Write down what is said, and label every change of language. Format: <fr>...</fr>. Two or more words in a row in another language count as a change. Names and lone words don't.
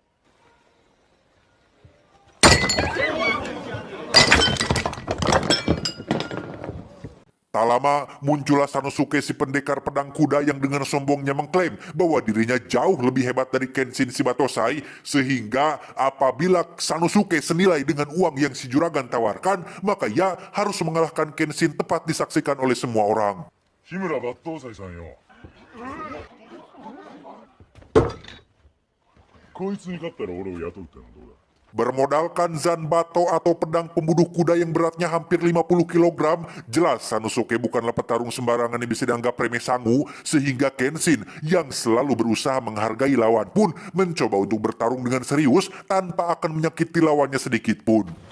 <id>Tak lama, muncullah Sanosuke si pendekar pedang kuda yang dengan sombongnya mengklaim bahwa dirinya jauh lebih hebat dari Kenshin si Battosai, sehingga apabila Sanosuke senilai dengan uang yang si juragan tawarkan, maka ia harus mengalahkan Kenshin tepat disaksikan oleh semua orang.</id> <ja>日村抜刀斎さんよこいつに勝ったら俺を雇うってのはどうだ</ja> <id>Bermodalkan Zanbato atau pedang pembunuh kuda yang beratnya hampir 50 kg, jelas Sanosuke bukanlah petarung sembarangan yang bisa dianggap remeh sangu, sehingga Kenshin yang selalu berusaha menghargai lawan pun mencoba untuk bertarung dengan serius tanpa akan menyakiti lawannya sedikit pun.</id>